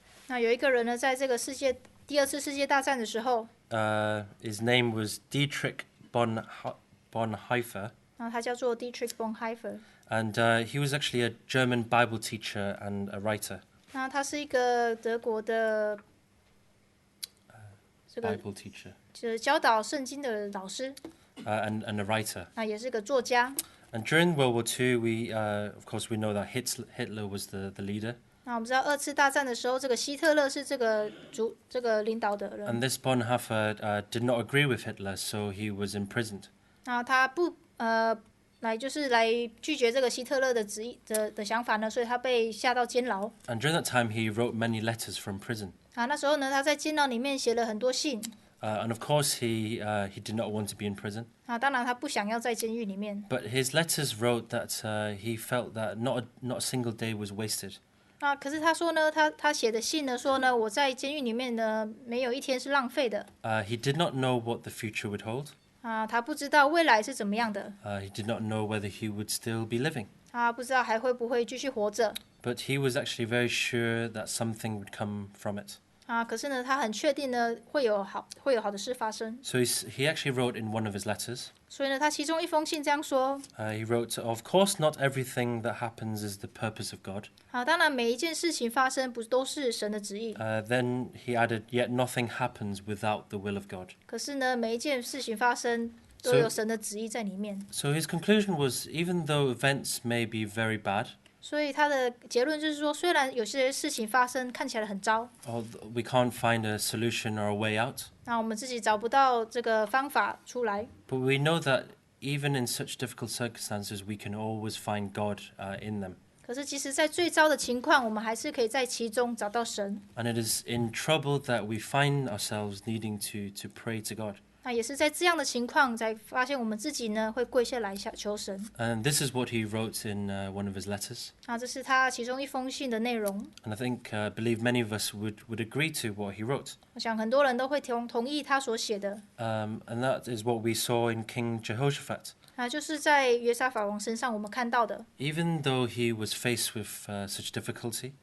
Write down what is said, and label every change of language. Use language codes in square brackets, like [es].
[zh] 那有一个人呢，在这个第2次世界大战的时候， [en] His name was Dietrich Bonhoeffer, [zh] 他叫做 Dietrich Bonhoeffer。 [en] and he was actually a German Bible teacher and a writer. [zh] 那他是一个德国的这个 [en] Bible teacher [zh] 就是教导圣经的老师， [en] and a writer. [zh] 也是个作家。 [en] And during World War II, of course we know that Hitler was the leader. [zh] 那我们知道2次大战的时候，这个希特勒是这个领导的人。 [en] And this Bonhoeffer did not agree with Hitler, so he was imprisoned. [zh] 他不来拒绝这个希特勒的旨意的想法呢，所以他被下到监牢。 [en] And during that time, he wrote many letters from prison. [zh] 那时候呢，他在监牢里面写了很多信。 [en] And of course, he did not want to be in prison. [zh] 当然他不想要在监狱里面。 [en] But his letters wrote that he felt that not a single day was wasted. [zh] 可是他说呢，他写的信呢说呢，我在监狱里面呢，没有一天是浪费的。 [en] He did not know what the future would hold. [zh] 他不知道未来是怎么样的。 [en] He did not know whether he would still be living. [zh] 不知道还会不会继续活着。 [en] But he was actually very sure that something would come from it. [zh] 可是呢，他很确定呢会有好的事发生。 [en] So he actually wrote in one of his letters. [zh] 所以呢，他其中一封信这样说。 [en] He wrote, "Of course, not everything that happens is the purpose of God." [zh] 当然每一件事情发生不都是神的旨意。 [en] Then he added, "Yet nothing happens without the will of God." [zh] 可是呢，每一件事情发生都有神的旨意在里面。 [en] So his conclusion was, even though events may be very bad, [zh] 所以他的结论就是说，虽然有些事情发生看起来很糟， [en] or we can't find a solution or a way out, [zh] 我们自己找不到这个方法出来， [en] but we know that even in such difficult circumstances, we can always find God in them. [zh] 可是即使在最糟的情况，我们还是可以在其中找到神。 [en] And it is in trouble that we find ourselves needing to pray to God. [zh] 也是在这样的情况，才发现我们自己呢会跪下来求神。 [en] And this is what he wrote in one of his letters. [zh] 这是他其中一封信的内容。 [en] And I believe many of us would agree to what he wrote. [zh] 我想很多人都会同意他所写的。 [en] And that is what we saw in King Jehoshaphat. [zh] 就是在约沙法王身上我们看到的。 [en] Even though he was faced with such difficulty,